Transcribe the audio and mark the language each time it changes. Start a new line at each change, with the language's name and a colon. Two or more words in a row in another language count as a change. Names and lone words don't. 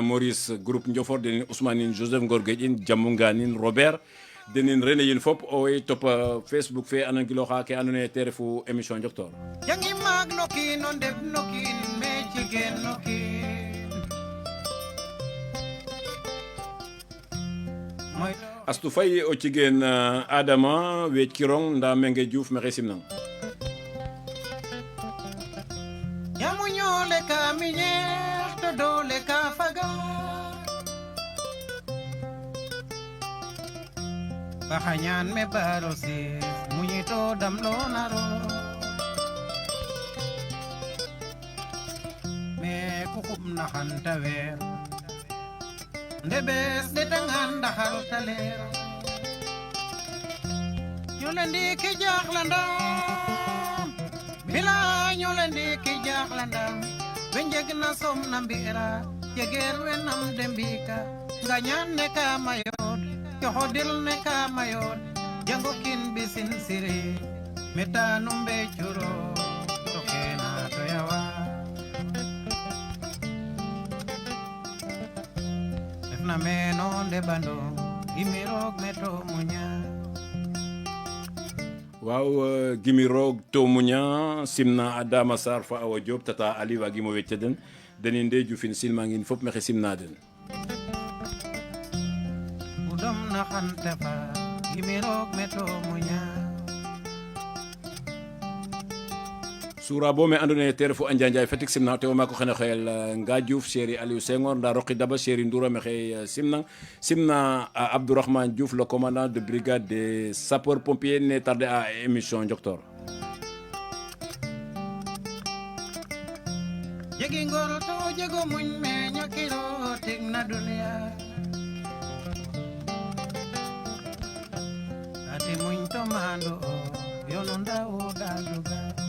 Serer: Maurice groupe Ndiofor denin Ousmane Joseph Ngorgueɗin Jamunganin Robert denin René yin fop o way top Facebook fe anan gilo xa ke andone te refu émission Njoktoor jangi mag nokin on deb nokin me jigen nokin Astu Faye o cigen Adama we kirong nda Menge Diouf mexe simnang le ka minyer to do le ka faga bahanyan me barosi munyito damlo naro me kukum na hantawer ndebes de tangan da haltaler yolendi ki jaxlanda bila yolendi ki jaxlanda Benjeg na som na mbira jeger wenam dembika ganyan ne ka mayod yohodil ne ka mayod jango kin bisin siri meta numbe churo tokena toyawa efna meno de bando imirog meto munya waaw gimi roog to muña simna Adama Sarr fa Awa Diop tata Ali wa gimo wecce den denin de jufin silma ngin fop mexe simna den udom na xante fa gimi roog meto muña sura bo me andone te refu Andia Ndiaye Fatick simna te o mako xene xoyel Nga Diouf Chéri Aliou Senghor nda Roqi Daba Chéri Ndoura mexe simna Abdourahmane Diouf
French: le commandant de brigade des sapeurs pompiers
Serer: ne tardé à émission Njoktoor jegi ngor to jego muñ me ñokiro tig na dunia ati muñ to mando yono ndaw daluga